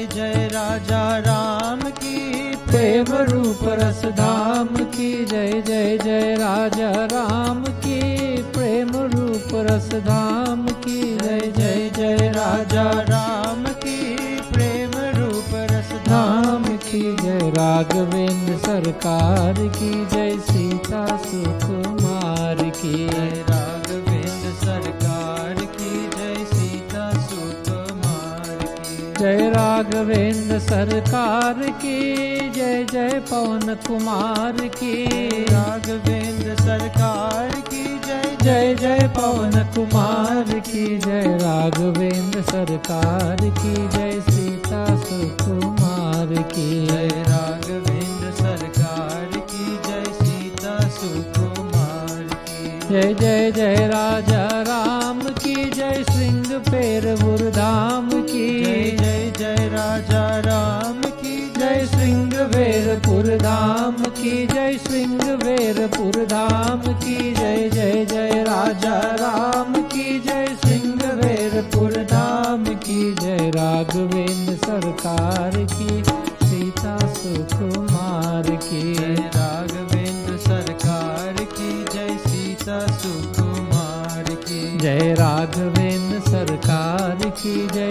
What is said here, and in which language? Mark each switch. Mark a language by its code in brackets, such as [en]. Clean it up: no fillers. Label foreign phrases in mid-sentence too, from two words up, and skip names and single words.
[hi] जय राजा राम की प्रेम रूप रस धाम की जय। जय जय राजा राम की प्रेम रूप रस धाम की जय। जय जय राजा राम की प्रेम रूप रस धाम की जय। राघवेंद्र सरकार की जय। सीता सुकुमार की जय। राघवेंद्र सरकार की जय। सीता सुकुमार की जय। राघवेंद्र सरकार की जय। जय पवन कुमार की राघवेंद्र सरकार की जय। जय जय पवन कुमार की जय। राघवेंद्र सरकार की जय। सीता सुकुमार की जय। राघवेंद्र सरकार की जय। सीता सुकुमार की जय। जय जय राजा राम की जय। श्रृंग पेरपुर धाम की जय। जय जय राजा राम की जय। श्रृंगवेरपुर धाम की जय। श्रृंगवेरपुर धाम की जय। जय जय राजा राम की जय। श्रृंगवेरपुर धाम की जय। राघवेंद्र सरकार की सीता सुकुमार की जय। राघवेंद्र सरकार की जय। सीता सुकुमार की जय। राघवेंद्र सरकार की जय।